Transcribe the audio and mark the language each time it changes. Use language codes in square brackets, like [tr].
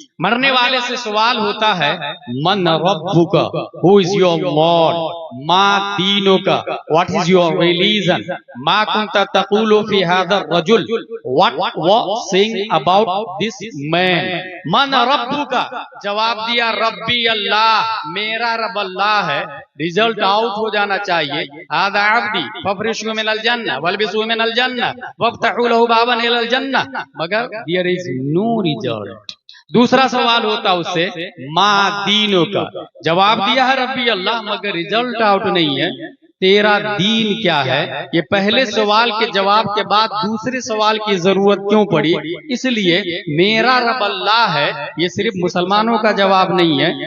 [ur] مرنے والے سے سوال ہوتا ہے [ar] من ربک، [en] who is your Lord؟ [ar] ما دینک، [en] what is your religion؟ [ar] ما کنت تقول فی هذا الرجل، [en] what was saying about this man؟ [ur] من ربک، جواب دیا [ar] ربی اللہ، [ur] میرا رب اللہ ہے. ریزلٹ آؤٹ ہو جانا چاہیے. [ar] هذا عبدی ففرشوا من الجنہ والبسوا من الجنہ وافتحوا له بابا الى الجنہ. [ur] مگر [en] there is no result. [ur] دوسرا سوال ہوتا اس سے ما دینوں کا، جواب دیا ہے [ar] ربی اللہ، [ur] مگر ریزلٹ آؤٹ نہیں ہے. تیرا دین کیا ہے؟ یہ پہلے سوال کے جواب کے بعد دوسرے سوال کی ضرورت کیوں پڑی؟ اس لیے میرا رب اللہ ہے یہ صرف مسلمانوں کا جواب نہیں ہے.